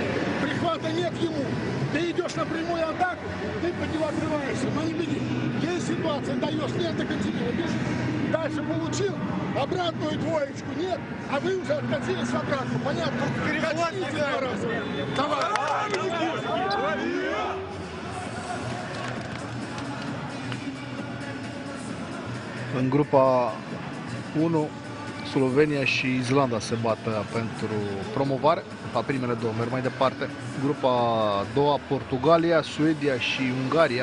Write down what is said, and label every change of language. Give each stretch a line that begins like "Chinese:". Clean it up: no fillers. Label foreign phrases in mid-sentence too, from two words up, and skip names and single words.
Russian: Прихвата нет ему. Ты идешь на прямую атаку, ты под него открываешься. Но не беги. Есть ситуация, даешь ленту Кантемира, бежишь. Дальше получил обратную двоечку. Нет, а вы уже откатились в обратку. Понятно? Катите два раза. Давай.
Romanian: În grupa 1, Slovenia și Islanda se bat pentru promovare. La primele două merg mai departe. Grupa a doua, Portugalia, Suedia și Ungaria.